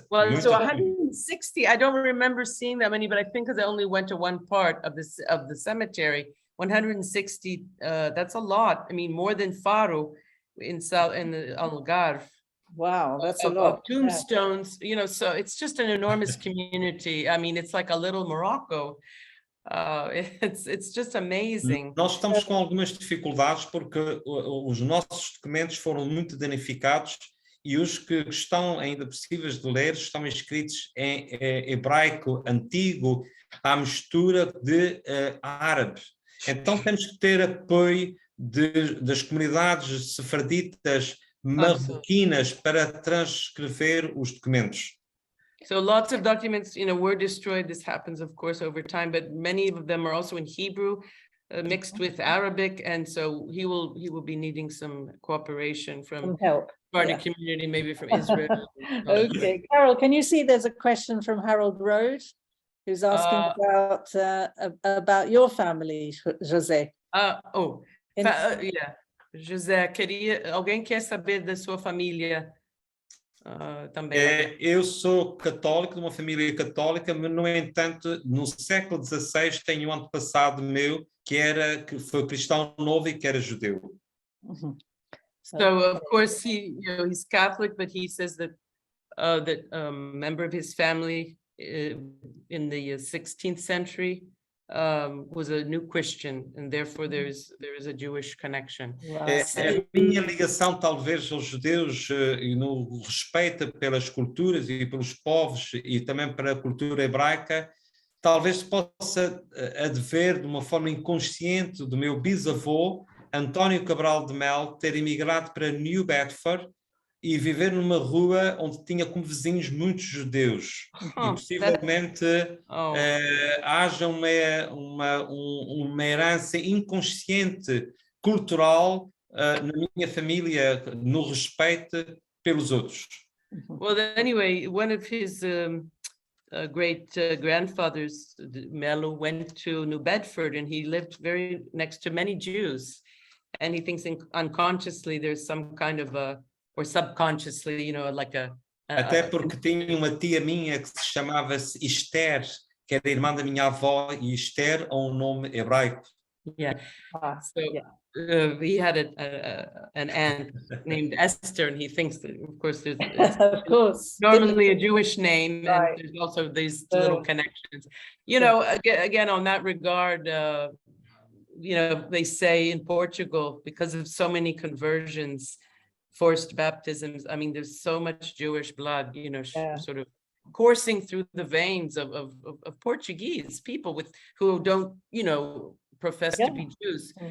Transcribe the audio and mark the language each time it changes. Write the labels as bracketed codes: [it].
[en] Well, so 160, I don't remember seeing that many, but I think because I only went to one part of the cemetery, 160, that's a lot. I mean, more than Faro in the Algarve. Wow, that's a lot. Of tombstones, so it's just an enormous community. I mean, it's like a little Morocco. It's just amazing. [pt] Nós estamos com algumas dificuldades porque os nossos documentos foram muito danificados e os que estão ainda possíveis de ler estão escritos em hebraico antigo à mistura de árabe. Então temos que ter apoio das comunidades sefarditas marroquinas para transcrever os documentos. [en] So lots of documents, were destroyed. This happens, of course, over time, but many of them are also in Hebrew, mixed with Arabic, and so he will be needing some cooperation from help. Sephardic community, maybe from Israel. Okay, Carol, can you see there's a question from Harold Road, who's asking about your family, José? [pt] José, alguém quer saber da sua família? Também. Eu sou católico, de uma família católica, mas, no entanto, no século XVI tenho um antepassado meu que foi cristão novo e que era judeu. [en] So, of course, he's Catholic, but he says that a member of his family in the 16th century was a new Christian, and therefore there is a Jewish connection. [pt] A minha ligação talvez aos judeus e no respeito pelas culturas e pelos povos e também para a cultura hebraica, talvez possa adver de uma forma inconsciente do meu bisavô, António Cabral de Mel, ter emigrado para New Bedford e viver numa rua onde tinha como vizinhos muitos judeus. E possivelmente haja uma herança inconsciente cultural na minha família no respeito pelos outros. [en] Well, anyway, one of his great grandfathers, Melo, went to New Bedford, and he lived very next to many Jews, and he thinks unconsciously there's some kind of or subconsciously, you know, like [pt] Até porque tinha uma tia minha que se chamava-se Esther, que era irmã da minha avó, e Esther é um nome hebraico. [en] Yeah. He had an aunt named Esther, and he thinks that, of course, it's of course, normally a Jewish name, right. And there's also these little connections. You know, again, on that regard, you know, they say in Portugal, because of so many conversions, forced baptisms, I mean, there's so much Jewish blood, you know, sort of coursing through the veins of Portuguese people who don't, you know, profess to be Jews.